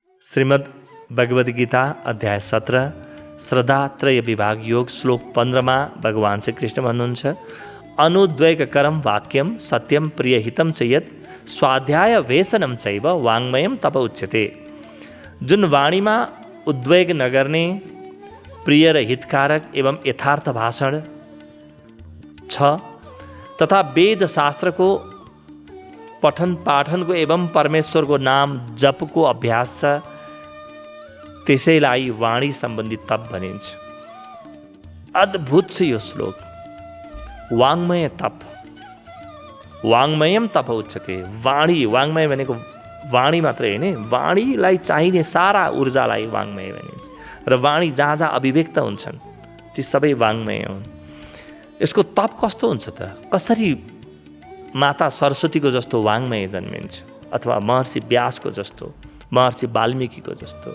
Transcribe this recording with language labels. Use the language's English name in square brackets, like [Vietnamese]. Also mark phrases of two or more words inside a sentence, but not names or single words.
[Nepali] श्रीमद् भगवद गीता अध्याय 17 श्रद्धात्रय विभाग योग श्लोक 15 भगवान श्री कृष्ण भन्नुहुन्छ [Sanskrit] अनुद्वेगकरम वाक्यम सत्यम प्रियहितम च यत् स्वाध्याय वेसनम चैव वाङ्मयम तप उच्यते। [Nepali] जुन वाणीमा उद्वेग नगर्ने प्रिय र हितकारक एवं यथार्थ भाषण छ तथा वेद शास्त्रको पठन पाठनको एवं परमेश्वरको नाम जपको अभ्यास छ, त्यसैलाई वाणी सम्बन्धी तप भनिन्छ। अद्भुत छ यो श्लोक। [Sanskrit] वाङ्मय तप, वाङ्मयम तप उच्यते। [Nepali] वाणी, वाङ्मय भनेको वाणी मात्रै होइन, वाणीलाई चाहिने सारा ऊर्जालाई वाङ्मय भनिन्छ। र वाणी जहाँ जहाँ अभिव्यक्त हुन्छन् ती सबै वाङ्मय हुन्। यसको तप कस्तो हुन्छ त? कसरी माता सरस्वतीको जस्तो वाङ्मय जन्मिन्छ, अथवा महर्षि व्यासको जस्तो, महर्षि वाल्मीकिको जस्तो।